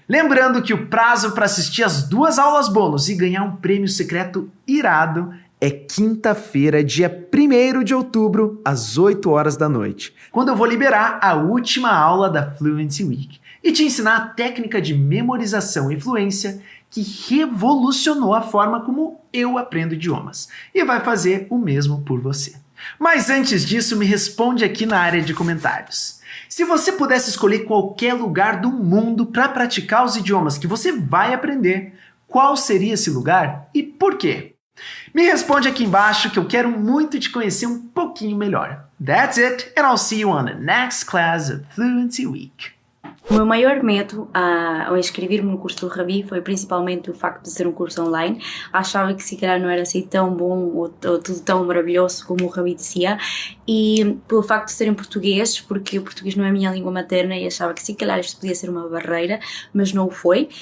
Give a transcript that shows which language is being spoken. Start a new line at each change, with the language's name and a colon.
Portuguese: Lembrando que o prazo para assistir as 2 aulas bônus e ganhar um prêmio secreto irado é quinta-feira, dia 1º de outubro, às 8 horas da noite, quando eu vou liberar a última aula da Fluency Week e te ensinar a técnica de memorização e fluência que revolucionou a forma como eu aprendo idiomas e vai fazer o mesmo por você. Mas antes disso, me responde aqui na área de comentários. Se você pudesse escolher qualquer lugar do mundo para praticar os idiomas que você vai aprender, qual seria esse lugar e por quê? Me responde aqui embaixo que eu quero muito te conhecer um pouquinho melhor.
English: That's it, and I'll see you on the next class of Fluency Week.
Portuguese: O meu maior medo ao inscrever-me no curso do Ravi foi principalmente o facto de ser um curso online. Achava que se calhar não era assim tão bom ou tudo tão maravilhoso como o Ravi dizia, e pelo facto de ser em português, porque o português não é a minha língua materna e achava que se calhar isto podia ser uma barreira, mas não o foi.